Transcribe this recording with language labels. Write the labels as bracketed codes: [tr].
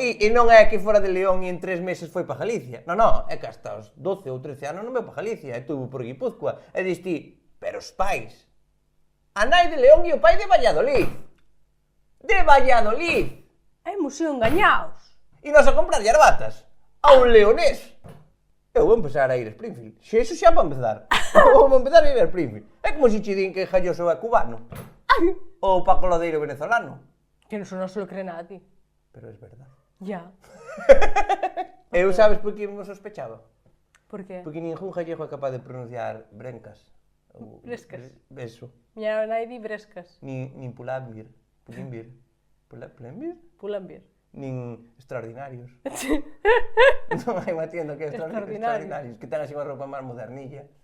[gl] E non é que fora de León e en 3 meses foi para Galicia. Non, é que hasta os 12 ou 13 anos non veu para Galicia, e tuvo por Guipúzcoa. E diste, pero os pais. A nai de León e o pai de Valladolid. De Valladolid. [es] Hemos sido engañados. [gl] E nos a comprar yarbatas. A un leonés. Eu vou empezar a ir a Springfield. Se iso xa para empezar. Vou empezar a ir a Springfield. É como se che din que Jalloso é cubano. Ou Paco Lodeiro venezolano. Que non [es] se lo cree [gl] nada a ti. Pero é verdade. [es] Ya. [gl] Eu sabes por que me sospechaba? [es] Por qué? [gl] Porque ningún gallego é capaz de pronunciar brencas. Ou Brescas. [es] Eso. [gl] Miña nai di brescas. Nin pulambir. Pulimbir. Pulambir. Pulambir. Nin extraordinarios. Non hai unha tienda que é extraordinarios. Que ten así unha roupa máis modernilla.